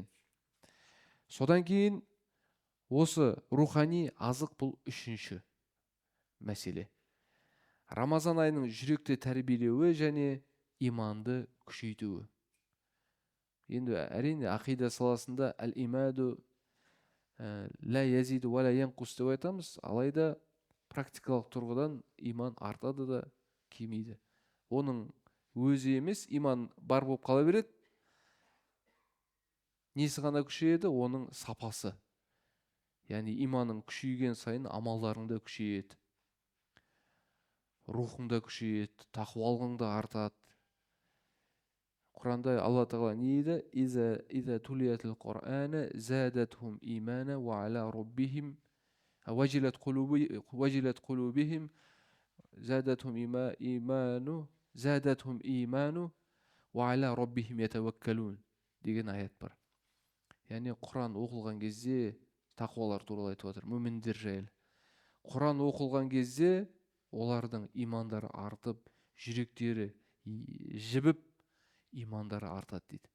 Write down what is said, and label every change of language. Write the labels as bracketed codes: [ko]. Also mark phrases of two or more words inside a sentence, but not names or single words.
[kk] Содан кейін осы рухани азық бұл үшінші мәселе. Рамазан айының жүректі тәрбиелеуі және иманды күшейтуі. Енді әрине ақида саласында [ar] الإيمان لا يزيد ولا ينقص [kk] деп айтамыз, алайда практикалық тұрғыдан иман артады да кемейді. Оның өзі емес, иман бар болып қала береді. Несі ғана күшейеді? Оның сапасы. Яғни иманың күшейген сайын амалдарың да күшейеді. Рухың да күшейеді, тақуалығың да артады. Құранда Алла Тағала не дейді? [ar] إذا تليت القرآن زادتهم إيمانا وعلى ربهم وجلت قلوبهم زادتهم إيمانا وعلى ربهم يتوكلون [kk] деген аят бар. Яғни Құран оқылған кезде тақуалар туралы айтып отыр, мүміндер жайлы. Құран оқылған кезде олардың имандары артып, жүректері жібіп, имандары артады дейді.